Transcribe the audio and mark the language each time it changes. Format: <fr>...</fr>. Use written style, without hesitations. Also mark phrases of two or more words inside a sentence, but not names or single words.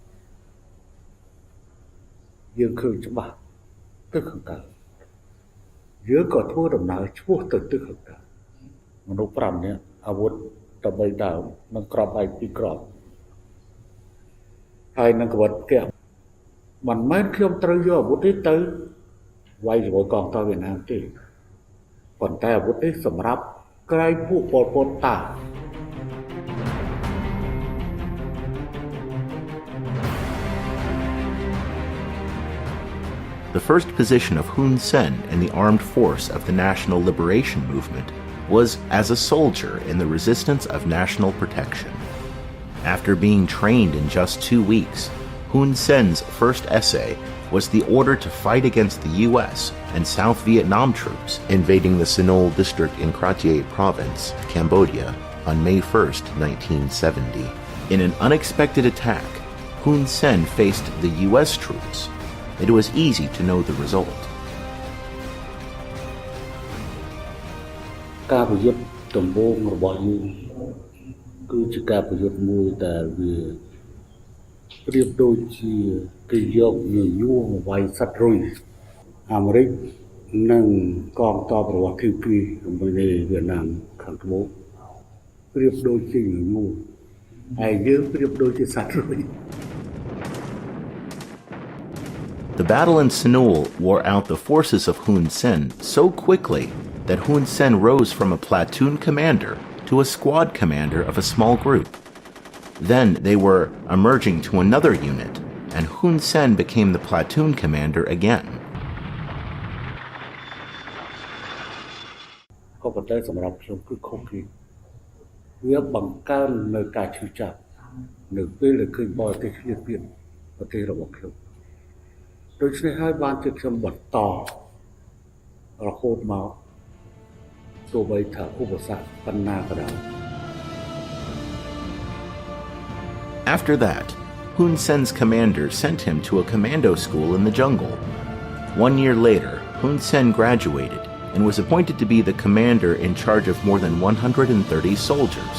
<km>យើងឃើញច្បាស់ទឹកខាងកើតយើងក៏ធ្វើដំណើរឆ្ពោះទៅទឹកខាងកើតមនុស្ស5នាក់អាវុធតបីដើមនឹងក្របឯពីក្របហើយនឹងកវត្តកែមិនមែនខ្ញុំត្រូវយកអាវុធនេះទៅវាយជាមួយកងទ័ពវៀតណាមទេប៉ុន្តែអាវុធនេះសម្រាប់ក្រែងពួកប៉ុលពតតា</km> <en>The first position of Hun Sen in the armed force of the National Liberation Movement was as a soldier in the Resistance of National Protection. After being trained in just 2 weeks, Hun Sen's first essay was the order to fight against the U.S. and South Vietnam troops invading the Sinol district in Kratie province, Cambodia, on May 1st, 1970. In an unexpected attack, Hun Sen faced the U.S. troops. It was easy to know the result.</en> <km>ការប្រយុទ្ធដំបូងរបស់យើងគឺជាការប្រយុទ្ធមួយដែលវាប្រៀបដូចជាគេយកញញួរមកវាយសត្វរុយអាមេរិកនិងកងទ័ពរបស់គីពីជាមួយនៅវៀតណាមខាងត្បូងប្រៀបដូចជាញញួរហើយយើងប្រៀបដូចជាសត្វរុយ</km> <en>The battle in Sinol wore out the forces of Hun Sen so quickly that Hun Sen rose from a platoon commander to a squad commander of a small group. Then they were emerging to another unit, and Hun Sen became the platoon commander again.</en> <km>ក៏ប៉ុន្តែសម្រាប់ខ្ញុំគឺខុសគ្នាវាបង្កើននៅការឈឺចាប់នៅពេលដែលឃើញបរទេសឆ្លៀតពៀនប្រទេសរបស់ខ្ញុំដូច្នេះហើយបានជាខ្ញុំបន្តរហូតមកទោះបីថាឧបសគ្គប៉ុណ្ណាក៏ដោយ</km> <en>After that, Hun Sen's commander sent him to a commando school in the jungle. 1 year later, Hun Sen graduated and was appointed to be the commander in charge of more than 130 soldiers.</en>